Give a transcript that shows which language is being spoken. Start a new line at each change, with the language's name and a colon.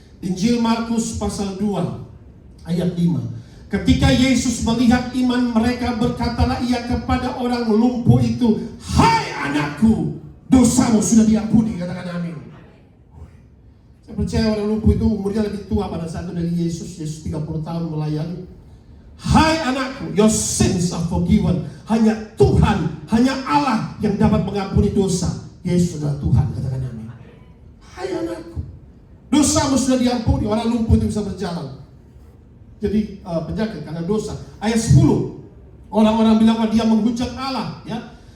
Indonesian: Injil Markus pasal 2 ayat 5. Ketika Yesus melihat iman mereka, berkatalah ia kepada orang lumpuh itu, "Hai anakku, dosamu sudah diampuni." Katakan amin. Saya percaya orang lumpuh itu umurnya lebih tua pada saat itu dari Yesus. Yesus 30 tahun melayani. "Hai anakku,
English: your sins are forgiven."
Indonesian: Hanya Tuhan, hanya Allah yang dapat mengampuni dosa. Yesus adalah Tuhan, katakan amin. "Hai anakku, dosamu sudah diampuni." Orang lumpuh itu bisa berjalan. Jadi penyakit karena dosa. Ayat 10, orang-orang bilang bahwa dia menghujat Allah, ya.